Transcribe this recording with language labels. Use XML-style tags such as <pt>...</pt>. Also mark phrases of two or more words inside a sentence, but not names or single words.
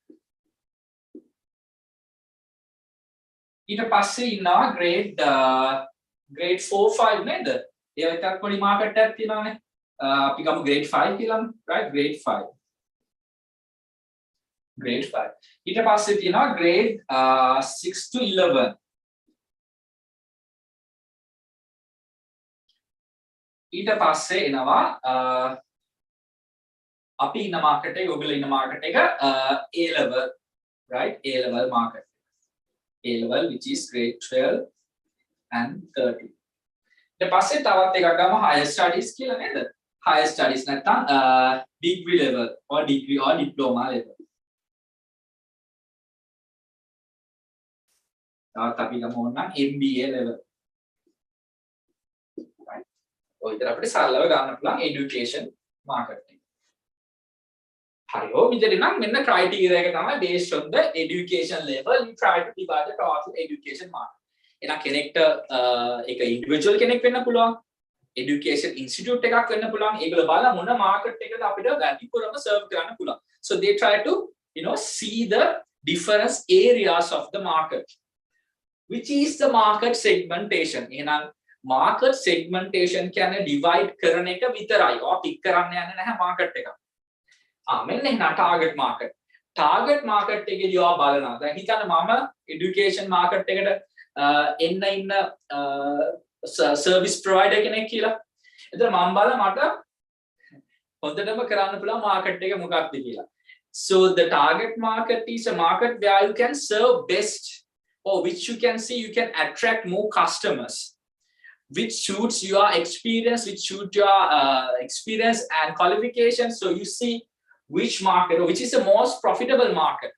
<si>ඊට පස්සේ ඉන්නවා grade 4 5 නේද? ඒ විතරක් පොඩි market එකක් තියෙනවානේ. අපි ගමු grade 5 කියලා right grade 5 ඊට පස්සේ තියෙනවා</si> <en>grade 6 to 11</en> <si>ඊට පස්සේ එනවා අපි ඉන්න market එක ඔයගොල්ලෝ ඉන්න market එක</si> <en>A level right A level market A level which is grade 12 and 13</en> <si>ඊට පස්සේ තවත් එකක් ගමු</si> <en>higher studies</en> <si>කියලා නේද</si> <en>higher studies නැත්නම් degree level or degree or diploma level.</en> <si>තවත් අපි ගමු ඕනනම්</si> <en>MBA level.</en> <si>right. ඔය විතර අපිට සරලව ගන්න පුළුවන්</si> <en>education market</en> <si>එක. හරි ඔය විදිහට නම් මෙන්න criteria එක තමයි</si> <en>based on the education level you try to divide the total education market.</en> <si>එහෙනම් කෙනෙක්ට ඒක individual කෙනෙක් වෙන්න පුළුවන්.</si> <en>education institute</en> <si>එකක් වෙන්න පුළුවන්. ඒගොල්ලෝ බලලා මොන market එකද අපිට වැඩිපුරම serve කරන්න පුළුවන්.</si> <en>So they try to see the different areas of the market. Which is the market segmentation.</en> <si>එහෙනම්</si> <en>market segmentation</en> <si>කියන්නේ divide කරන එක විතරයි. ඔය pick කරන්න යන්නේ නැහැ market එක. මෙන්න එහෙනම්</si> <en>target market. target market</en> <si>එකේදී ඔය බලනවා. දැන් හිතන්න මම</si> <en>education market</en> <si>එකට ඉන්න</si> <en>service provider</en> <si>කෙනෙක් කියලා. එතන මම බලලා මට හොඳටම කරන්න පුළුවන් market එක මොකක්ද කියලා.</si> <en>So the target market is a market where you can serve best or which you can see you can attract more customers which suits your experience which suit your experience and qualifications. So you see which market or which is the most profitable market.</en>